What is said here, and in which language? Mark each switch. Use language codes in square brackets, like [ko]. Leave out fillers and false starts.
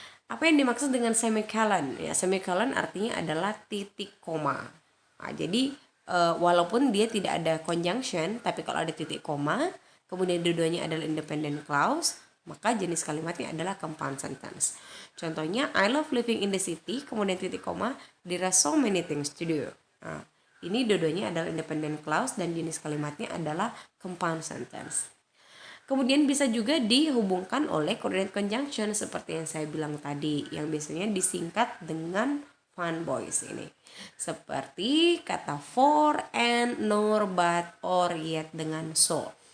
[id] Apa yang dimaksud dengan semicolon? Ya, semicolon artinya adalah titik koma. Jadi walaupun dia tidak ada conjunction, tapi kalau ada titik koma, kemudian dua-duanya adalah independent clause, maka jenis kalimatnya adalah compound sentence. [en] Contohnya, I love living in the city, [id] kemudian titik koma, [en] there are so many things to do. [id] Ini dua-duanya adalah independent clause dan jenis kalimatnya adalah compound sentence. Kemudian bisa juga dihubungkan oleh coordinate conjunction seperti yang saya bilang tadi, yang biasanya disingkat dengan fun boys ini. Seperti kata for, and, nor, but, or, yet dengan so.